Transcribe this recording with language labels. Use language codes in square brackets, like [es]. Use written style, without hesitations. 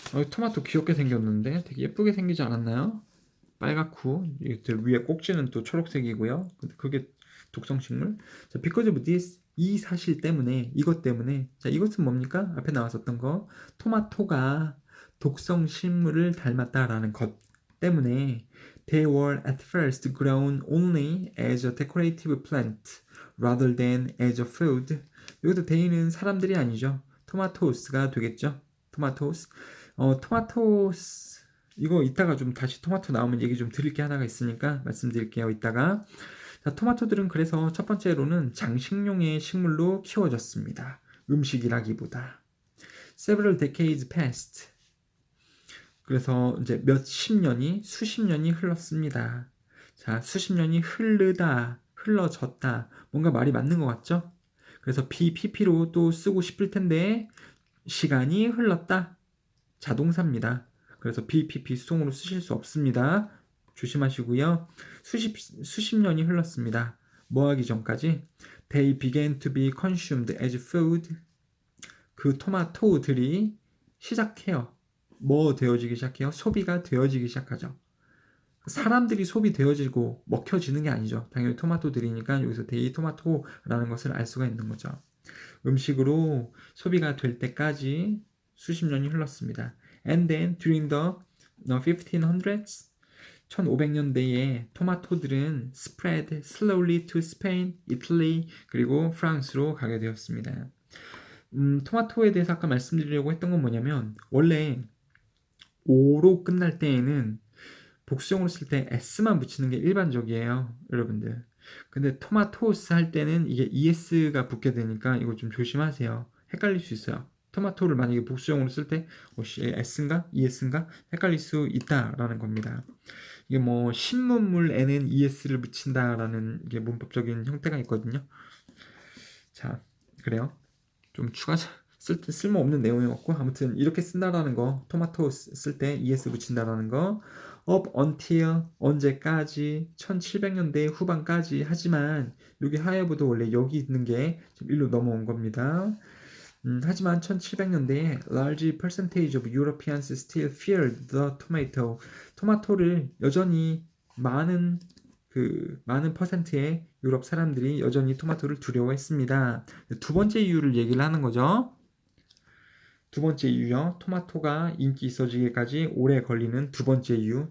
[ko] 토마토 귀엽게 생겼는데 되게 예쁘게 생기지 않았나요? 빨갛고 위에 꼭지는 또 초록색이고요. 근데 그게 독성식물. 자, [en] because of this [ko] 이 사실 때문에 이것 때문에 자 이것은 뭡니까? 앞에 나왔었던 거 토마토가 독성식물을 닮았다라는 것 때문에 [en] They were at first grown only as a decorative plant rather than as a food. [ko] 여기서 they는 사람들이 아니죠. 토마토스가 되겠죠. 토마토스. 토마토스 이거 이따가 좀 다시 토마토 나오면 얘기 좀 드릴 게 하나가 있으니까 말씀드릴게요. 이따가. 자, 토마토들은 그래서 첫 번째로는 장식용의 식물로 키워졌습니다. 음식이라기보다. [en] Several decades passed. [ko] 그래서 이제 수십 년이 흘렀습니다. 자, 수십 년이 흘러졌다. 뭔가 말이 맞는 것 같죠? 그래서 BPP로 또 쓰고 싶을 텐데 시간이 흘렀다. 자동사입니다. 그래서 BPP 수동으로 쓰실 수 없습니다. 조심하시고요. 수십 년이 흘렀습니다. 뭐 하기 전까지 [en] They began to be consumed as food. [ko] 그 토마토들이 시작해요. 뭐 되어지기 시작해요? 소비가 되어지기 시작하죠. 사람들이 소비되어지고 먹혀지는 게 아니죠. 당연히 토마토들이니까 여기서 데이 토마토라는 것을 알 수가 있는 거죠. 음식으로 소비가 될 때까지 수십 년이 흘렀습니다. [en] And then during the 1500s [ko] 1500년대에 토마토들은 [en] spread slowly to Spain, Italy [ko] 그리고 프랑스로 가게 되었습니다. 토마토에 대해서 아까 말씀드리려고 했던 건 뭐냐면 원래 O로 끝날 때에는 복수형으로 쓸 때 S만 붙이는 게 일반적이에요, 여러분들. 근데 토마토스 할 때는 이게 ES가 붙게 되니까 이거 좀 조심하세요. 헷갈릴 수 있어요. 토마토를 만약에 복수형으로 쓸 때 S인가? ES인가? 헷갈릴 수 있다라는 겁니다. 이게 뭐 신문물에는 ES를 붙인다라는 이게 문법적인 형태가 있거든요. 자, 그래요. 좀 쓸모없는 내용이었고 아무튼 이렇게 쓴다라는 거 토마토 쓸 때 ES 붙인다라는 거 [en] up until [ko] 언제까지 1700년대 후반까지 하지만 여기 하여부도 원래 여기 있는 게 지금 일로 넘어온 겁니다. 하지만 1700년대에 [en] large percentage of Europeans still feared the tomato. [ko] 토마토를 여전히 많은 퍼센트의 유럽 사람들이 여전히 토마토를 두려워했습니다. 두 번째 이유를 얘기를 하는 거죠. 두 번째 이유요. 토마토가 인기 있어지기까지 오래 걸리는 두 번째 이유.